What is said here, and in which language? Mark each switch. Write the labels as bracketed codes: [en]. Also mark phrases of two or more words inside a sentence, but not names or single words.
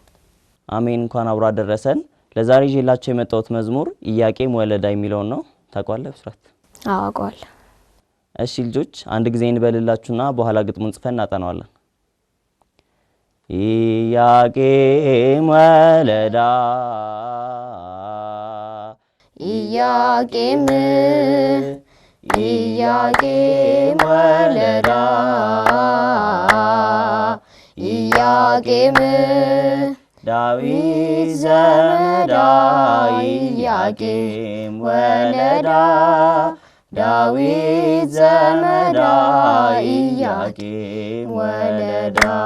[am] አሜን። እንኳን አብሮ አደረሰን። ለዛሬ ይዤላችሁ የመጣሁት መዝሙር ኢያቄም ወለዳ የሚለው ነው። ታውቃለህ ብስራት? አዎ አውቃለሁ። እሺ ልጆች አንድ ጊዜ እንበልላችሁና በኋላ ግጥሙን ጽፈን እናጠናዋለን። [gez] ኢያቄም ወለዳ ኢያቄም ወለዳ ኢያቄም ዳዊት ዘመዳ ኢያቄም ወለዳ ዳዊት ዘመዳ ኢያቄም ወለዳ